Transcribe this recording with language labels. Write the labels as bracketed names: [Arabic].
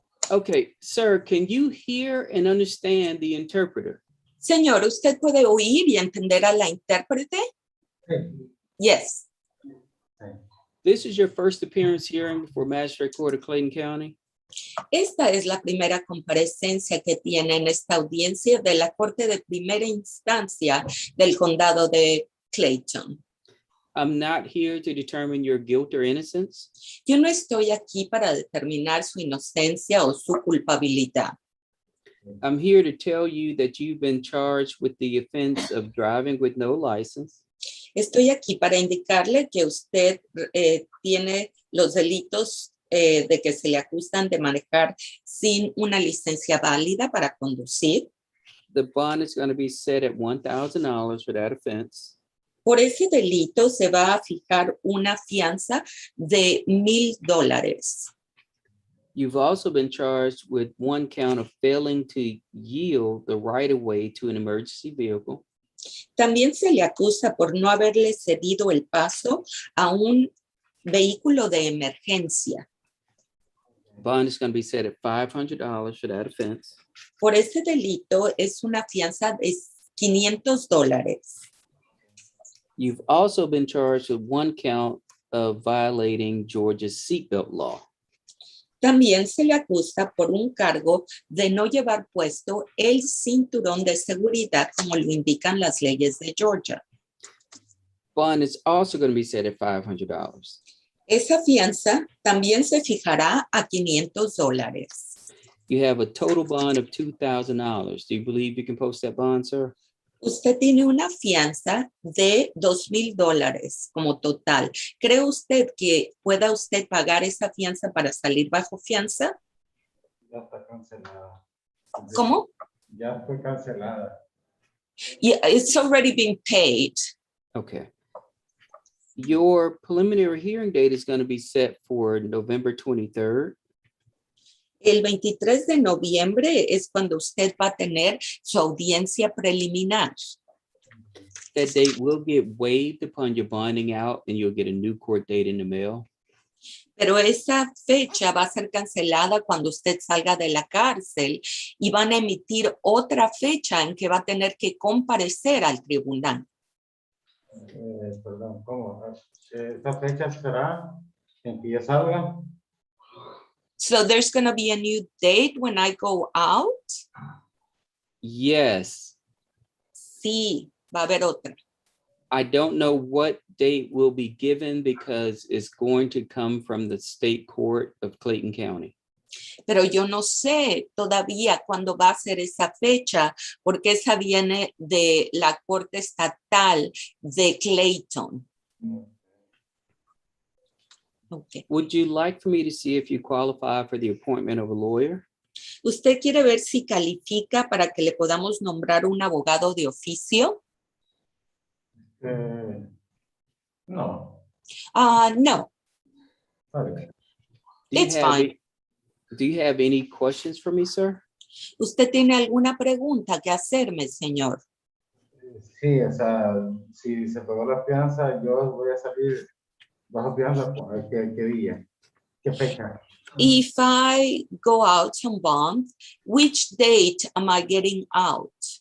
[English] Okay, sir, can you hear and understand the interpreter? [Spanish] Señor, ¿usted puede oír y entender a la intérprete? [English] Yes. This is your first appearance hearing before Magistrate Court of Clayton County. [Spanish] Esta es la primera comparecencia que tiene en esta audiencia de la Corte de Primera Instancia del Condado de Clayton. [English] I'm not here to determine your guilt or innocence. [Spanish] Yo no estoy aquí para determinar su inocencia o su culpabilidad. [English] I'm here to tell you that you've been charged with the offense of driving with no license. [Spanish] Estoy aquí para indicarle que usted tiene los delitos de que se le acusan de manejar sin una licencia válida para conducir. [English] The bond is going to be set at $1,000 for that offense. [Spanish] Por ese delito se va a fijar una fianza de $1,000. [English] You've also been charged with 1 count of failing to yield the right of way to an emergency vehicle. [Spanish] También se le acusa por no haberle cedido el paso a un vehículo de emergencia. [English] Bond is going to be set at $500 for that offense. [Spanish] Por ese delito es una fianza de $500. [English] You've also been charged with 1 count of violating Georgia's seatbelt law. [Spanish] También se le acusa por un cargo de no llevar puesto el cinturón de seguridad como lo indican las leyes de Georgia. [English] Bond is also going to be set at $500. [Spanish] Esa fianza también se fijará a $500. [English] You have a total bond of $2,000. Do you believe you can post that bond, sir? [Spanish] Usted tiene una fianza de $2,000 como total. ¿Cree usted que pueda usted pagar esa fianza para salir bajo fianza? Ya está cancelada. ¿Cómo? Ya fue cancelada. [English] Yeah, it's already been paid. Okay. Your preliminary hearing date is going to be set for November 23rd. [Spanish] El 23 de noviembre es cuando usted va a tener su audiencia preliminar. [English] That date will get waived upon your bonding out and you'll get a new court date in the mail. [Spanish] Pero esa fecha va a ser cancelada cuando usted salga de la cárcel y van a emitir otra fecha en que va a tener que comparecer al tribunal. Perdón, ¿cómo? ¿Esta fecha será en que ya salga? [English] So there's going to be a new date when I go out. Yes. [Spanish] Sí, va a haber otra. [English] I don't know what date will be given because it's going to come from the state court of Clayton County. [Spanish] Pero yo no sé todavía cuándo va a ser esa fecha, porque esa viene de la Corte Estatal de Clayton. [English] Okay. Would you like for me to see if you qualify for the appointment of a lawyer? [Spanish] ¿Usted quiere ver si califica para que le podamos nombrar un abogado de oficio? No. No, [English] Sorry. Do you It's have fine. Do you have any questions for me, sir? [Spanish] ¿usted tiene alguna pregunta que hacerme, señor? Sí, o sea, si se pagó la fianza, yo voy a salir bajo fianza, ¿qué día? ¿Qué fecha? [English] If I go out on bond, which date am I getting out?